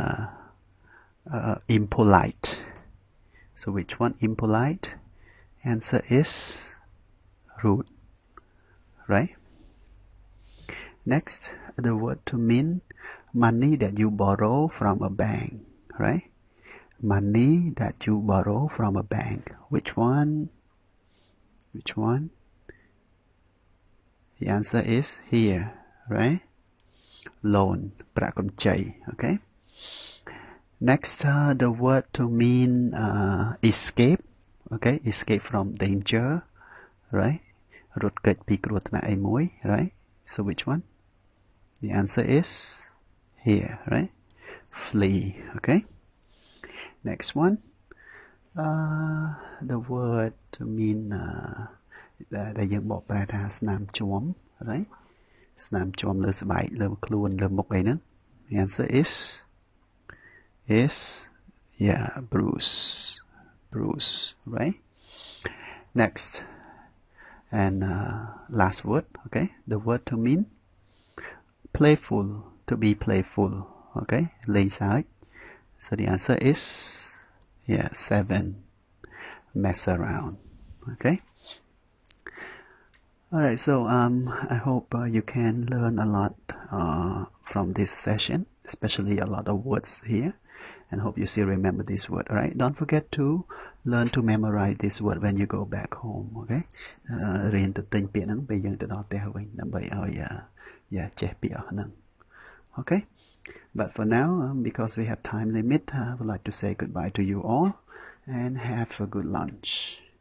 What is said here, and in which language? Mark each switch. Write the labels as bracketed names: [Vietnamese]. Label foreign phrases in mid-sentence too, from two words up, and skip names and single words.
[English] impolite so which one impolite answer is rude right next the word to mean money that you borrow from a bank right money that you borrow from a bank which one the answer is here right loan [Khmer] ប្រាក់កម្ចី [English] okay next the word to mean escape okay escape from danger right [Khmer] រត់គេចពីគ្រោះថ្នាក់អីមួយ [English] right so which one the answer is here right flee okay next one the word to mean [Khmer] ដែលយើងបកប្រែថាស្នាមជួម [English] right [Khmer] ស្នាមជួមលើស្បែកលើខ្លួនលើមុខអីហ្នឹង [English] the answer is yeah bruise right next and last word okay the word to mean playful to be playful okay [Khmer] លេងសើច [English] so the answer is yeah 7 mess around okay alright so I hope you can learn a lot from this session especially a lot of words here and hope you still remember this word alright don't forget to learn to memorize this word when you go back home okay [Khmer] រៀនទៅទិញពាក្យហ្នឹងពេលយើងទៅដល់ផ្ទះវិញដើម្បីឲ្យចេះពាក្យអស់ហ្នឹង [English] okay but for now because we have time limit I would like to say goodbye to you all and have a good lunch